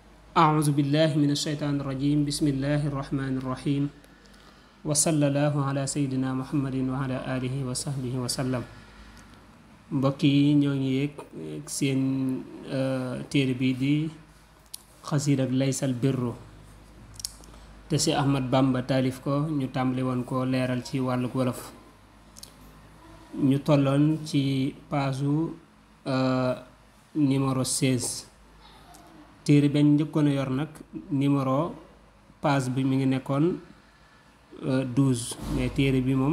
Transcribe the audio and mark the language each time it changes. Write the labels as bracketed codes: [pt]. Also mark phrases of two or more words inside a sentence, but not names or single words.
[ar] أعوذ بالله من الشيطان الرجيم بسم الله الرحمن الرحيم وصلى الله على سيدنا محمد وعلى آله وصحبه وسلم [wo] mbokk yi ñoo ngi yéeg seen téere bii di xasiida ak laysal birru te si Ahmad Bamba taalif ko ñu tàmbali woon ko leeral ci wàlluk wolof ñu tolloon ci paasu numéro 16 téere benn njëkkoon a yor nag [fr] numéro page [wo] bi mi ngi nekkoon 12 mais téere bi moom